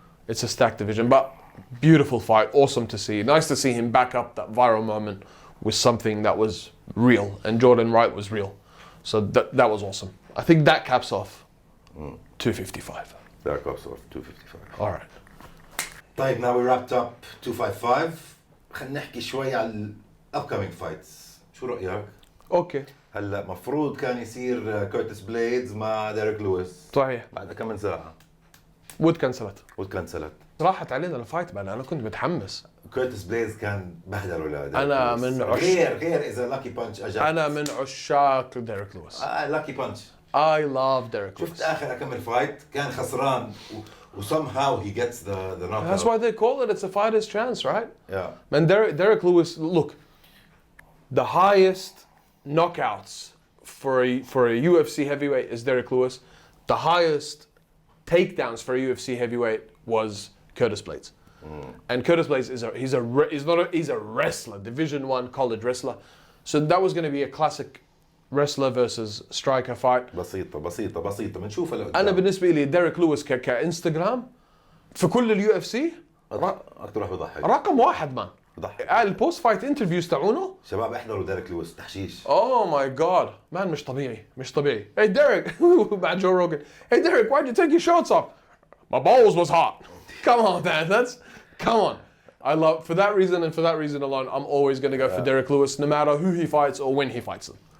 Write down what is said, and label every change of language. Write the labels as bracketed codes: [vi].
[en] It's a stacked division, but beautiful fight. Awesome to see. Nice to see him back up that viral moment with something that was real, and Jordan Wright was real. So that was awesome. I think that caps off 255. That caps off 255. All right. طيب, now we wrapped up 255. [ar] خلينا نحكي شوي على [en] upcoming fights. [ar] شو رأيك؟ اوكي. هلا مفروض كان يصير كورتس بليدز مع ديريك لويس. صحيح. بعد كم من ساعة. وتكنسلت. راحت علينا الفايت بقى، انا كنت متحمس. كورتس بليدز كان بهدل ولا انا من غير اذا لاكي بانش اجى. انا من عشاق ديريك لويس. لاكي بانش. [en] I love Derek Lewis. [ar] شفت اخر كم فايت كان خسران و [en] somehow he gets the knockout. That's why they call it's a fighter's chance, right? Yeah. Man, Derek Lewis, look, the highest knockouts for a UFC heavyweight is Derek Lewis. The highest takedowns for a UFC heavyweight was Curtis Blades. And Curtis Blades he's a wrestler, Division 1 college wrestler. So that was going to be a classic wrestler versus striker fight. [ar] بسيطة بنشوفها لقدام. أنا بالنسبة لي ديريك لويس كإنستغرام في كل اليو اف سي أكثر واحد بضحك. رقم واحد مان. بضحك. البوست فايت انترفيوز تاعونه. شباب احضروا ديريك لويس تحشيش. [en] Oh my god, man [ar] مش طبيعي. [en] Hey Derek, مع Joe Rogan. Hey Derek, why'd you take your shorts off? My balls was hot. Come on, man, come on. I love for that reason and for that reason alone, I'm always going to go for Derek Lewis, no matter who he fights or when he fights them.